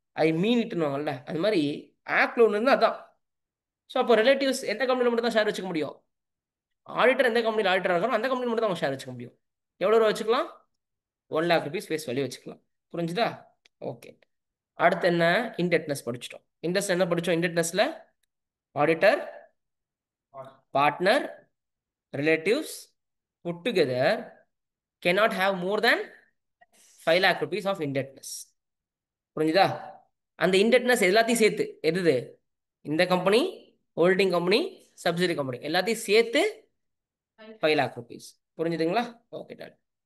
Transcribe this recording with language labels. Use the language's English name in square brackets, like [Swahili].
[Tamil] ஐ மீன் இட்டுன்னுவாங்கல்ல, அது மாதிரி ஆக்டில் ஒன்று இருந்தால் அதான். ஸோ அப்போ ரிலேட்டிவ்ஸ் எந்த கம்பெனியில் மட்டும் தான் ஷேர் வச்சுக்க முடியும்? ஆடிட்டர் எந்த கம்பெனியில் ஆடிட்டர் இருக்காரோ அந்த கம்பெனியில் மட்டும் தான் அவங்க ஷேர் வச்சுக்க முடியும். எவ்வளோ ரூபா வச்சுக்கலாம்? [English] 1 lakh rupees face value வச்சுக்கலாம். [Tamil] புரிஞ்சுதா? ஓகே. அடுத்து என்ன? இன்டெட்னஸ் படிச்சிட்டோம். இன்டெட்னஸ் என்ன படித்தோம்? [English] இன்டெட்னஸில் auditor partner relatives put together cannot have more than 5 lakh rupees of indebtedness. [Tamil] புரிஞ்சுதா? அந்த இன்டெட்னஸ் எல்லாத்தையும் சேர்த்து எது? இந்த company, holding company, subsidiary company எல்லாத்தையும் சேர்த்து 5 lakh rupees. புரிஞ்சுதுங்களா? Okay done.